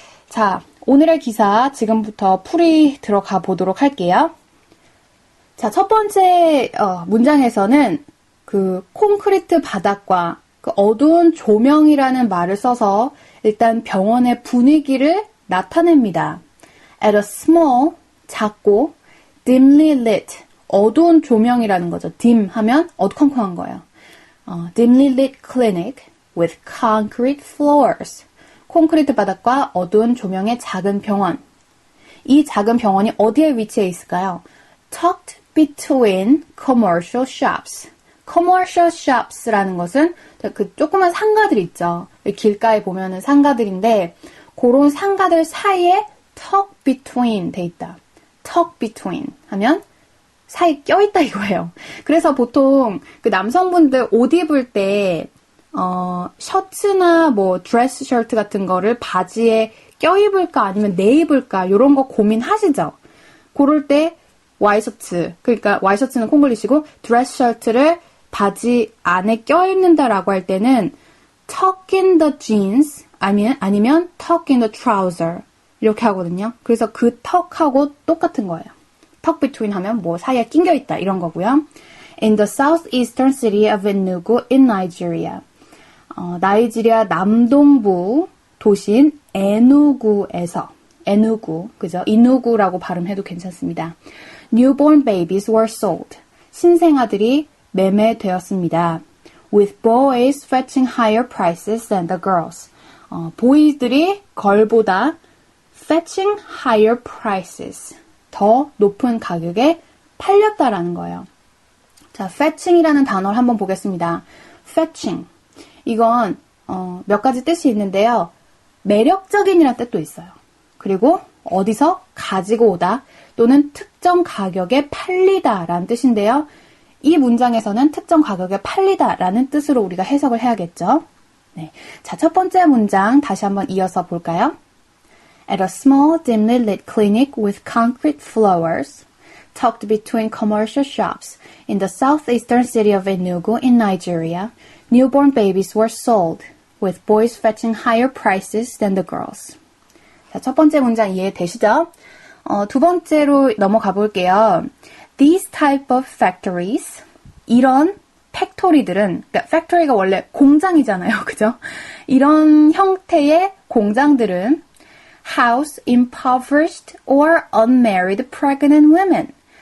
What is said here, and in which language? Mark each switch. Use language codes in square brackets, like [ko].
[ko] 자, 오늘의 기사 지금부터 풀이 들어가 보도록 할게요. 자, 첫 번째 문장에서는 콘크리트 바닥과 어두운 조명이라는 말을 써서 일단 병원의 분위기를 나타냅니다. [en] At a small, [ko] 작고, [en] dimly lit, [ko] 어두운 조명이라는 거죠. dim 하면 어두컴컴한 거예요. [en] dimly lit clinic with concrete floors. [ko] 콘크리트 바닥과 어두운 조명의 작은 병원. 이 작은 병원이 어디에 위치해 있을까요? [en] Tucked between commercial shops. [ko] commercial shops라는 것은 조그만 상가들 있죠. 길가에 보면은 상가들인데 그런 상가들 사이에 tuck between 돼 있다. tuck between 하면 사이 껴있다 이거예요. 그래서 보통 남성분들 옷 입을 때 셔츠나 드레스 셔츠 같은 거를 바지에 껴입을까 아니면 내입을까 이런 거 고민하시죠? 그럴 때 와이셔츠, 그러니까 와이셔츠는 콩글리시고 드레스 셔츠를 바지 안에 껴입는다라고 할 때는 [en] tuck in the jeans [ko] 아니면 [en] tuck in the trouser [ko] 이렇게 하거든요. 그래서 그 턱하고 똑같은 거예요. tuck between 하면 사이에 낑겨있다 이런 거고요. [en] In the southeastern city of Enugu in Nigeria. [ko] 나이지리아 남동부 도시인 에누구에서 에누구, 그죠? 이누구라고 발음해도 괜찮습니다. [en] Newborn babies were sold. [ko] 신생아들이 매매되었습니다. [en] With boys fetching higher prices than the girls. [ko] 보이들이 걸보다 [en] fetching higher prices. [ko] 더 높은 가격에 팔렸다라는 거예요. 자, fetching이라는 단어를 한번 보겠습니다. [en] fetching. [ko] 이건 몇 가지 뜻이 있는데요. 매력적인이라는 뜻도 있어요. 그리고 어디서 가지고 오다 또는 특정 가격에 팔리다라는 뜻인데요. 이 문장에서는 특정 가격에 팔리다라는 뜻으로 우리가 해석을 해야겠죠. 네. 자, 첫 번째 문장 다시 한번 이어서 볼까요? [en] At a small, dimly lit clinic with concrete floors, tucked between commercial shops in the southeastern city of Enugu in Nigeria, newborn babies were sold, with boys fetching higher prices than the girls. [ko] 자, 첫 번째 문장 이해되시죠? 두 번째로 넘어가 볼게요. [en] These type of factories, [ko] 이런 팩토리들은, 그러니까 팩토리가 원래 공장이잖아요. 그죠? 이런 형태의 공장들은 [en] house impoverished or unmarried pregnant women.